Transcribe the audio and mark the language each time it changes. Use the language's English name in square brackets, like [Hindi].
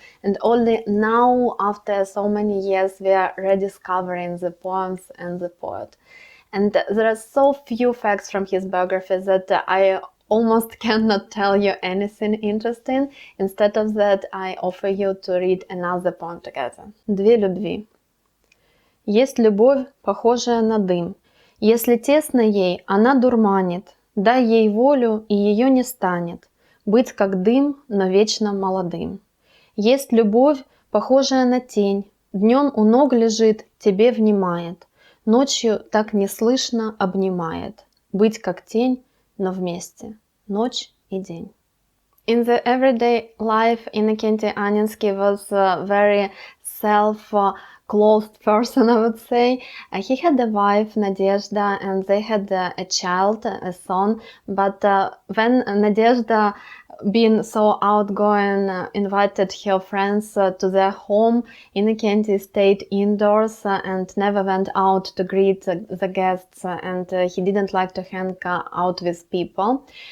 [English] And only now, after so many years, we are rediscovering the poems and the poet. And there are so few facts from his biography that I almost cannot tell you anything interesting. Instead of that, I offer you to read another poem together. [Russian] Две любви. Есть любовь, похожая на дым. Если тесно ей, она дурманит. Дай ей волю, и ее не станет. Быть как дым, но вечно молодым. Есть любовь, похожая на тень. Днем у ног лежит, тебе внимает. Ночью так неслышно обнимает. Быть как тень, но вместе. Ночь и день. [English] In the everyday life, Иннокентий Анненский was a very self-closed person, I would say. He had a wife, Nadezhda, and they had a child, a son. But when Nadezhda, being so outgoing, invited her friends to their home, Innokentiy stayed indoors and never went out to greet the guests, and he didn't like to hang out with people.